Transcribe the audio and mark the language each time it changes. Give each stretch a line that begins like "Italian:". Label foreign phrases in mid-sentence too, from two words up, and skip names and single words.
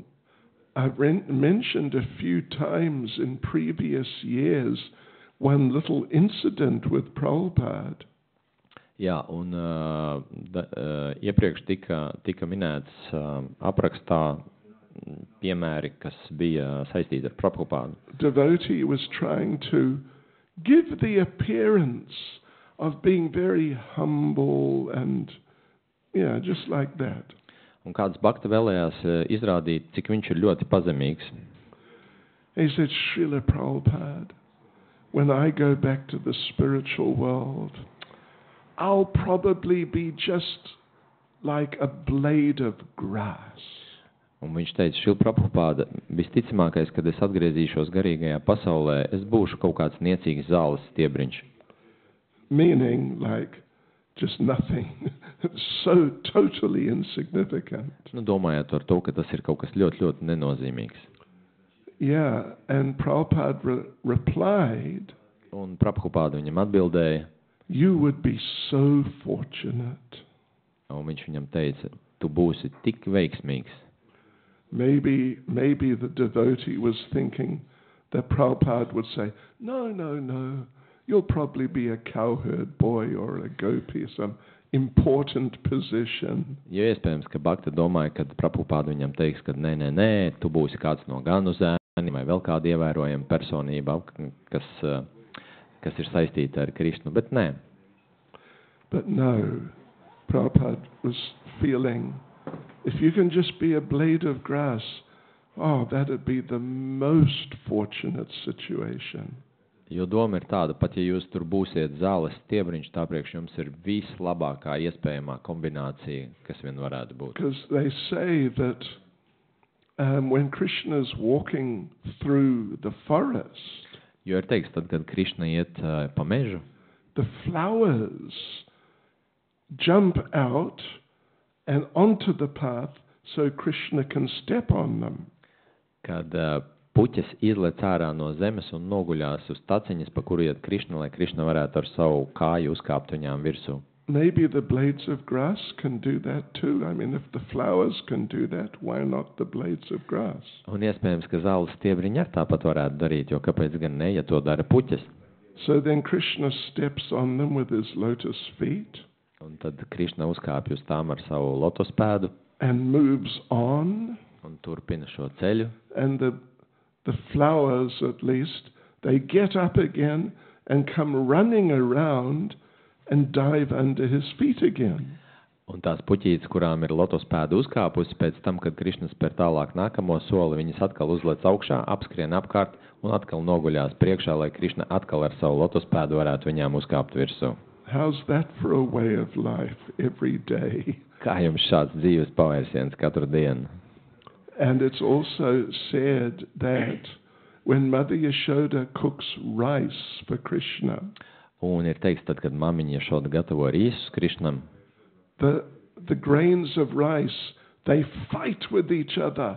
English: I've mentioned a few times in previous years one little incident with Prabhupada.
Latvian: Jā, un iepriekš tika minēts aprakstā piemēri, kas bija saistīti ar Prabhupādu.
English: Devotee was trying to give the appearance of being very humble and, just like that.
Latvian: Un kāds bhakta vēlējās izrādīt, cik viņš ir ļoti pazemīgs.
English: He said, Srila Prabhupada, when I go back to the spiritual world, I'll probably be just like a blade of grass.
Latvian: Un viņš teica, Srila Prabhupāda, visticamākais, kad es atgriezīšos garīgajā pasaulē, es būšu kaut kāds niecīgs zāles stiebriņš.
English: Meaning like just nothing. So totally insignificant.
Latvian: Nu, domājot ar to, ka tas ir kaut kas ļoti, ļoti nenozīmīgs.
English: Yeah, and Prabhupada replied,
Latvian: Un Prabhupāda viņam atbildēja,
English: you would be so fortunate.
Latvian: un viņš viņam teica, tu būsi tik veiksmīgs.
English: Maybe the devotee was thinking that Prabhupada would say, no, you'll probably be a cowherd boy or a gopi, some important position.
Latvian: Jo iespējams, ka Bhakta domāja, ka Prabhupāda viņam teiks, ka nē, tu būsi kāds no ganu zēni vai vēl kāda ievērojama personība, kas ir saistīta ar Krišnu, bet nē.
English: But no, Prabhupada was feeling, if you can just be a blade of grass, that'd be the most fortunate situation.
Latvian: Jo doma ir tāda, pat ja jūs tur būsiet zāles stiebriņš, tā priekš jums ir vislabākā iespējamā kombinācija, kas vien varētu būt.
English: Because they say that when Krishna is walking through the forest,
Latvian: Jo ir teiks, tad, kad Krišna iet pa mežu,
English: the flowers jump out and onto the path so Krishna can step on them.
Latvian: kad puķes izlec ārā no zemes un noguļās uz taciņas, pa kuru iet Krišna, lai Krišna varētu ar savu kāju uzkāpt viņām virsū.
English: Maybe the blades of grass can do that too. I mean, if the flowers can do that, why not the blades of grass?
Latvian: Un iespējams, ka zāles stiebriņi ar tāpat varētu darīt, jo kāpēc gan ne, ja to dara puķes?
English: So then Krishna steps on them with his lotus feet
Latvian: Un tad Krišna uzkāpj uz tām ar savu lotus pēdu
English: and moves on,
Latvian: un turpina šo ceļu.
English: and the flowers, at least, they get up again and come running around and dive under his feet again.
Latvian: Un tās puķītes, kurām ir lotus pēdu uzkāpusi, pēc tam, kad Krišna spēr tālāk nākamo soli, viņas atkal uzlec augšā, apskrien apkārt un atkal noguļās priekšā, lai Krišna atkal ar savu lotus pēdu varētu viņām uzkāpt virsū.
English: How's that for a way of life every day?
Latvian: Kā jums šāds dzīves pavērsiens katru dienu?
English: And it's also said that when Mother Yashoda cooks rice for Krishna,
Latvian: Un ir teiks, tad, kad mamiņa Jašoda gatavo rīsus Krišnam,
English: the grains of rice, they fight with each other.